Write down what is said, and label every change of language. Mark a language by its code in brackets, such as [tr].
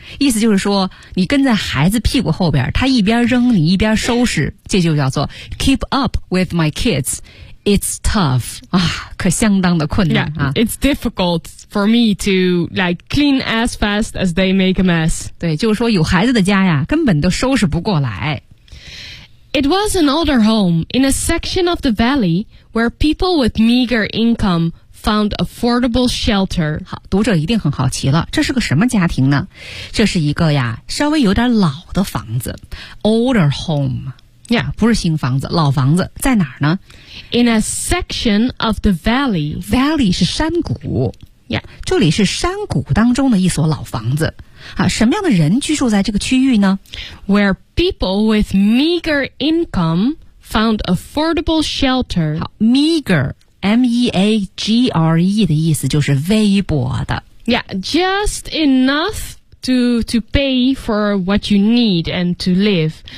[zh] 意思就是说，你跟在孩子屁股后边，他一边扔你一边收拾，这就叫做 [en] keep up with my kids. It's tough. [zh] 啊，可相当的困难。 [en] Yeah, it's difficult for me to like clean as fast as they make a mess. [zh] 对，就是说有孩子的家呀，根本都收拾不过来。 [en] It was an older home in a section of the valley where people with meager income found affordable shelter. [zh] 好，读者一定很好奇了，这是个什么家庭呢？这是一个呀，稍微有点老的房子。 [en] Older home. Yeah, [zh] 不是新房子，老房子在哪儿呢？ [en] In a section of the valley. [zh] Valley 是山谷。 [en] Yeah, [zh] 这里是山谷当中的一所老房子。啊，什么样的人居住在这个区域呢？ [en] Where people with meager income found affordable shelter. [zh] 好， meager, M-E-A-G-R-E 的意思就是微薄的。 [en] Yeah, just enough. To pay for what you need and to live.